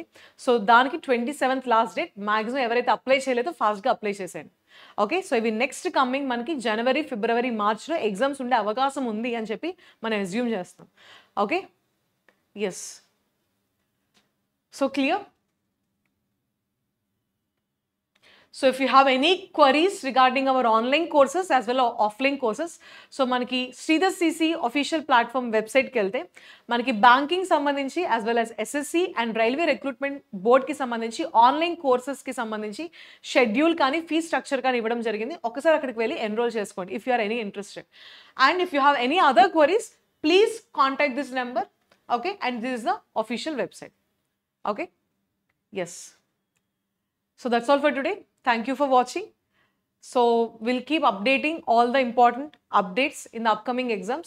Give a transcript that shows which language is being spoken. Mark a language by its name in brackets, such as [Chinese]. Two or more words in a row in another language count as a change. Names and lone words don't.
[Telugu] సో దానికి 27th [English] last date. [Telugu] మ్యాక్సిమం ఎవరైతే అప్లై చేయలేదో ఫాస్ట్గా అప్లై చేసేయండి. ఓకే, సో ఇవి [English] next coming [Telugu] మనకి జనవరి, ఫిబ్రవరి, మార్చ్లో ఎగ్జామ్స్ ఉండే అవకాశం ఉంది అని చెప్పి మనం అస్యూమ్ చేస్తాం. [English] Okay, yes, so clear. So if you have any queries regarding our online courses as well as offline courses, [Telugu] సో మనకి Sridhar CC ఆఫీషియల్ ప్లాట్‌ఫామ్ వెబ్‌సైట్ కి వెళ్తే మనకి బ్యాంకింగ్ సంబంధించి [English] as well as [Telugu] SSC అండ్ రైల్వే రిక్రూట్‌మెంట్ బోర్డ్ కి సంబంధించి ఆన్‌లైన్ కోర్సెస్ కి సంబంధించి షెడ్యూల్ కానీ ఫీ స్ట్రక్చర్ కానీ ఇవ్వడం జరిగింది. ఒకసారి అక్కడికి వెళ్ళి ఎన్‌రోల్ చేసుకోండి [English] if you are any interested. And if you have any other queries, please contact this number. Okay, and this is the official website. Okay, yes, so that's all for today. Thank you for watching. So we'll keep updating all the important updates in the upcoming exams.